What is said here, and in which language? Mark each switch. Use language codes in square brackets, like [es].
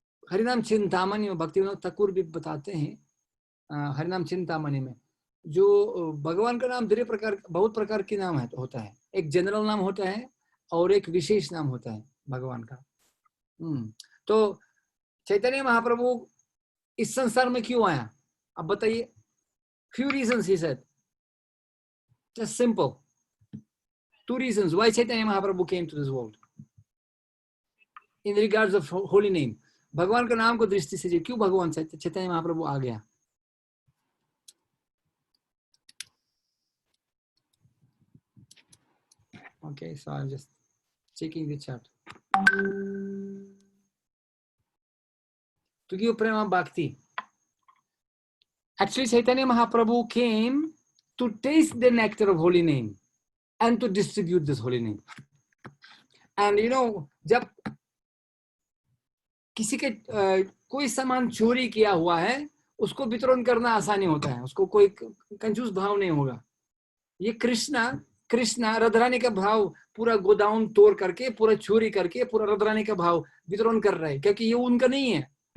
[hi] हरिनाम चिंतामणि में भक्तिविनोद ठाकुर भी बताते हैं, हरिनाम चिंतामणि में जो भगवान का नाम बहुत प्रकार के नाम है होता है। एक जनरल नाम होता है और एक विशेष नाम होता है भगवान का। तो चैतन्य महाप्रभु इस संसार में क्यों आया, अब बताइए। [en] few reasons he said, just simple 2 reasons why Chaitanya Mahaprabhu came to this world in regards of holy name। [hi] भगवान का नाम को दृष्टि से क्यों भगवान चैतन्य महाप्रभु आ गया। [en] Okay, so I'm just checking the chat. To give prema bhakti, actually Chaitanya Mahaprabhu came to taste the nectar of holy name and to distribute this holy name। And you know, [hi] जब किसी के कोई सामान चोरी किया हुआ है उसको वितरण करना आसानी होता है, उसको कोई कंजूस भाव नहीं होगा। ये कृष्णा रधरानी का भाव पूरा गोदाम तोड़ करके, पूरा चोरी करके, पूरा रधरानी का भाव वितरण कर रहे हैं, क्योंकि ये उनका नहीं है।